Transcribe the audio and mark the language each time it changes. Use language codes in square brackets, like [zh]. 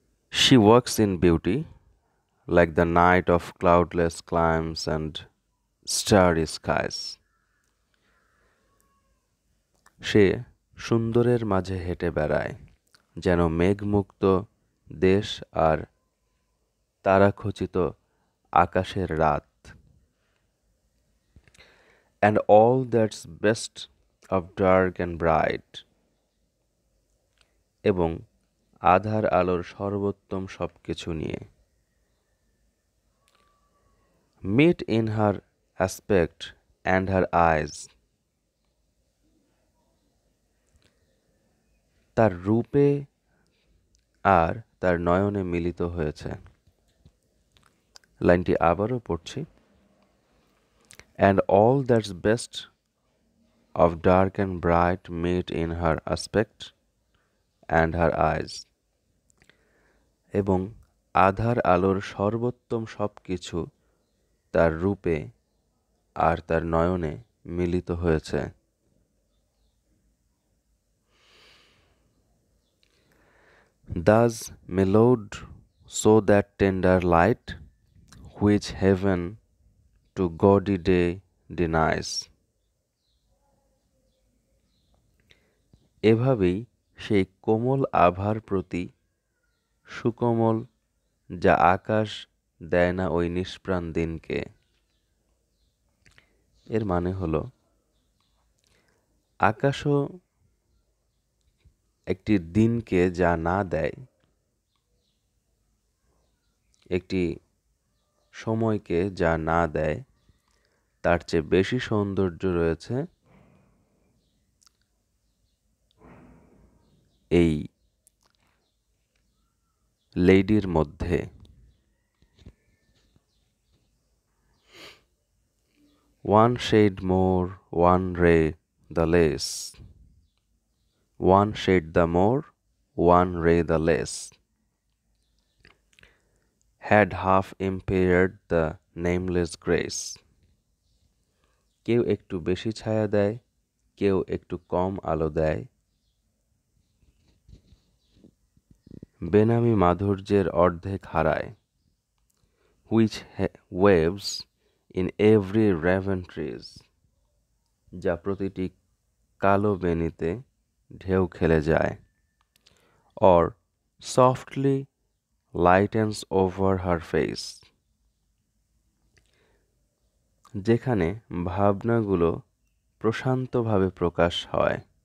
[en] She walks in beauty, like the night of cloudless climes and starry skies. [bn] সে সুন্দরের মাঝে হেঁটে বেড়ায়, যেন মেঘমুক্ত দেশ আর তারাখচিত আকাশের রাত। [en] And all that's best of dark and bright. [bn] এবং আধার আলোর সর্বোত্তম সবকিছু নিয়ে। [en] Meet in her aspect and her eyes. [bn] তার রূপে আর তার নয়নে মিলিত হয়েছে। লাইনটি আবারও পড়ছি। [en] And all that's best of dark and bright meet in her aspect and her eyes. [bn] এবং আধার আলোর সর্বোত্তম সব কিছু তার রূপে আর তার নয়নে মিলিত হয়েছে। [en] Thus mellowed so that tender light which heaven to gaudy day denies. [bn] এভাবেই সেই কোমল আভার প্রতি সুকোমল যা আকাশ দেয় না ওই নিষ্প্রাণ দিনকে। এর মানে হলো আকাশও একটি দিনকে যা না দেয়, একটি সময়কে যা না দেয়, তার চেয়ে বেশি সৌন্দর্য রয়েছে এই লেডির মধ্যে। [en] One shade more, one ray the less. One shade the more, one ray the less. Had half impaired the nameless grace. [bn] কেউ একটু বেশি ছায়া দেয়, কেউ একটু কম আলো দেয়। বেনামি মাধুর্যের অর্ধেক হারায়। [en] Which waves in every raven trees. [bn] যা প্রতিটি কালো বেনিতে ঢেউ খেলে যায়। [en] Or softly lightens over her face. [bn] যেখানে ভাবনাগুলো প্রশান্তভাবে প্রকাশ হয়।